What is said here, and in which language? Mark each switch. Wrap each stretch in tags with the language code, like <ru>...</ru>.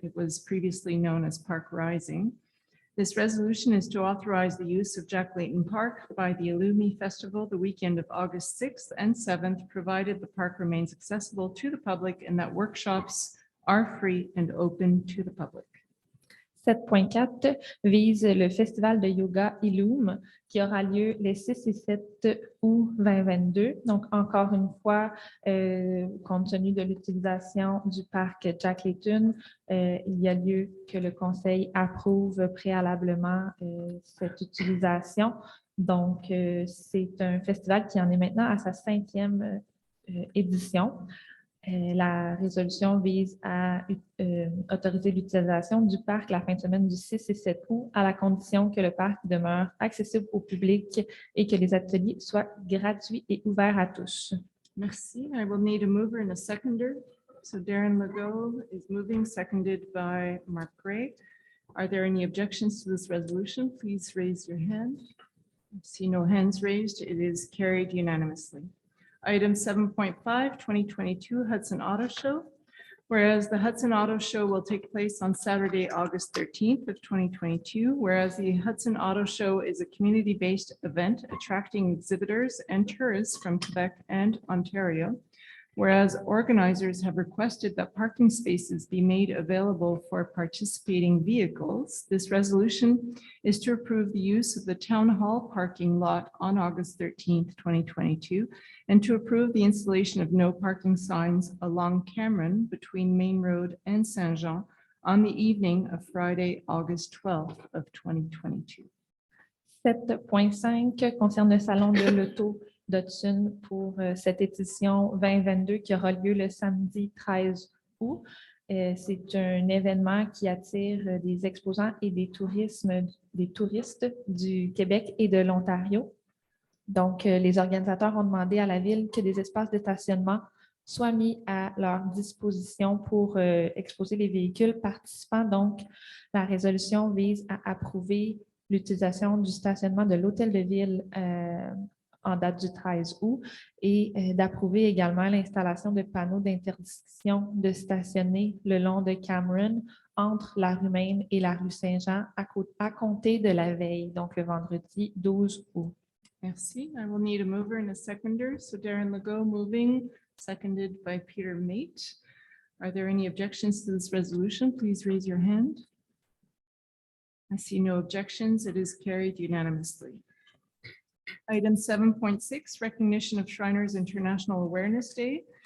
<en>It was previously known as Park Rising. This resolution is to authorize the use of Jack Layton Park by the Illumi Festival the weekend of August 6th and 7th, provided the park remains accessible to the public and that workshops are free and open to the public.</en> <fr>7.4 vise le festival de yoga Illum qui aura lieu les 6 et 7 août 2022. Donc, encore une fois, compte tenu de l'utilisation du parc Jack Layton, il y a lieu que le conseil approuve préalablement cette utilisation. Donc, c'est un festival qui en est maintenant à sa 5e édition. La résolution vise à autoriser l'utilisation du parc la fin de semaine du 6 et 7 août à la condition que le parc demeure accessible au public et que les ateliers soient gratuits et ouverts à tous. Merci.</fr> <en>I will need a mover and a seconder. So Darren Legault is moving, seconded by Mark Gray. Are there any objections to this resolution? Please raise your hand. I see no hands raised. It is carried unanimously. Item 7.5, 2022 Hudson Auto Show. Whereas the Hudson Auto Show will take place on Saturday, August 13th of 2022, whereas the Hudson Auto Show is a community-based event attracting exhibitors and tourists from Quebec and Ontario. Whereas organizers have requested that parking spaces be made available for participating vehicles, this resolution is to approve the use of the Town Hall parking lot on August 13th, 2022, and to approve the installation of no parking signs along Cameron between Main Road and Saint-Jean on the evening of Friday, August 12th of 2022.</en> <fr>7.5 concerne le salon de l'auto d'Hudson pour cette édition 2022 qui aura lieu le samedi 13 août. C'est un événement qui attire des exposants et des touristes du Québec et de l'Ontario. Donc, les organisateurs ont demandé à la Ville que des espaces de stationnement soit mis à leur disposition pour exposer les véhicules participants. Donc, la résolution vise à approuver l'utilisation du stationnement de l'hôtel de ville en date du 13 août et d'approuver également l'installation de panneaux d'interdiction de stationner le long de Cameron entre la rue Maine et la rue Saint-Jean à compter de la veille, donc le vendredi 12 août. Merci.</fr> <en>I will need a mover and a seconder. So Darren Legault moving, seconded by Peter Mate. Are there any objections to this resolution? Please raise your hand. I see no objections. It is carried unanimously. Item 7.6, recognition of Shriners International Awareness Day.</en>